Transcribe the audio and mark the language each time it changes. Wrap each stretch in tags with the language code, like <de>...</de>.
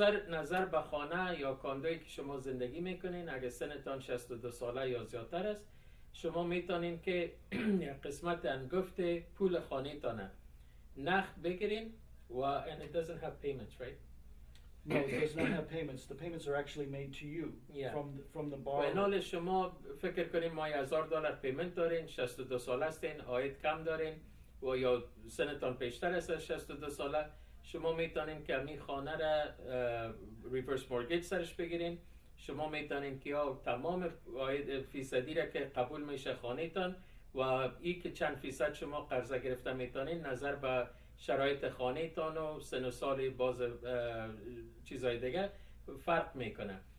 <fa>نظر به خانه یا کاندویی که شما زندگی میکنین، اگر سنتان 62 ساله یا زیادتر است، شما میتونین که یک قسمت انگفت پول خانه تانه نقد بگیرین و</fa> <en>and it doesn't have payments, right? No, it does not have payments. The payments are actually made to you Yeah. from the و borrower.</en> <fa>اینال شما فکر کنین ما $1000 پیمنت دارین، 62 ساله هستین، عاید کم دارین و یا سنتان بیشتر است از 62 ساله، شما میتونین که همین خانه را ریورس مورگیج سرش بگیرین. شما میتونین که یا تمام عاید فیصدی را که قبول میشه خانه تان و این که چند فیصد شما قرضه گرفته میتونین نظر به شرایط خانه تان و سن و سال باز چیزای دیگه فرق میکنه.</fa>